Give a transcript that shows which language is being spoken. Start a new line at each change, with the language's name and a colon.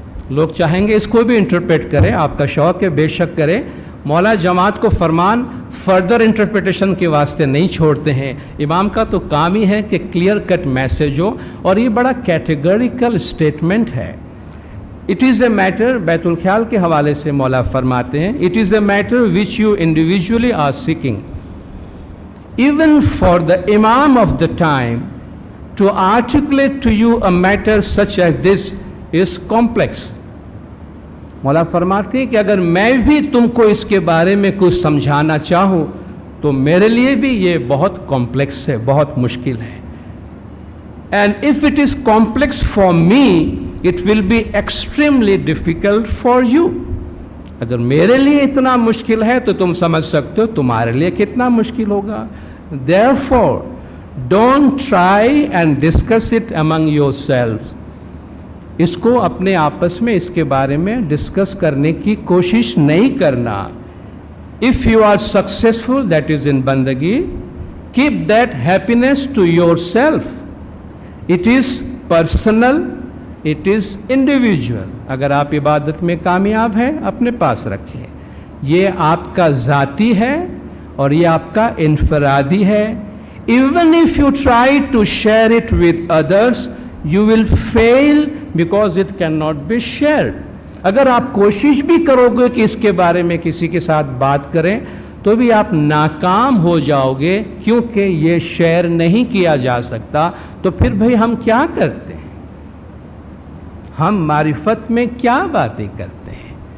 Urdu: لوگ چاہیں گے اس کو بھی انٹرپریٹ کریں، آپ کا شوق ہے بے شک کریں، مولا جماعت کو فرمان فردر انٹرپریٹیشن کے واسطے نہیں چھوڑتے ہیں، امام کا تو کام ہی ہے کہ کلیئر کٹ میسج ہو، اور یہ بڑا کیٹیگوریکل سٹیٹمنٹ ہے۔
English: It is a matter,
Urdu: بیت الخیال کے حوالے سے مولا فرماتے ہیں,
English: it is a matter which you individually are seeking. Even for the Imam of the time to articulate to you a matter such as this is complex.
Urdu: مولا فرماتے ہیں کہ اگر میں بھی تم کو اس کے بارے میں کچھ سمجھانا چاہوں تو میرے لیے بھی یہ بہت کمپلیکس ہے, بہت مشکل ہے.
English: And if it is complex for me, it will be extremely difficult for you.
Urdu: اگر میرے لیے اتنا مشکل ہے تو تم سمجھ سکتے ہو تمہارے لیے کتنا مشکل ہوگا.
English: Therefore, don't try and discuss it among yourselves.
Urdu: اس کو اپنے آپس میں اس کے بارے میں ڈسکس کرنے کی کوشش نہیں کرنا.
English: If you are successful, that is in بندگی, keep that happiness to yourself. It is personal, it is individual.
Urdu: اگر آپ عبادت میں کامیاب ہیں اپنے پاس رکھیں, یہ آپ کا ذاتی ہے اور یہ آپ کا انفرادی ہے.
English: Even if you try to share it with others, you will fail because it cannot be shared.
Urdu: اگر آپ کوشش بھی کرو گے کہ اس کے بارے میں کسی کے ساتھ بات کریں تو بھی آپ ناکام ہو جاؤ گے, کیونکہ یہ شیئر نہیں کیا جا سکتا. تو پھر بھئی ہم کیا کرتے ہیں, ہم معرفت میں کیا باتیں کرتے ہیں.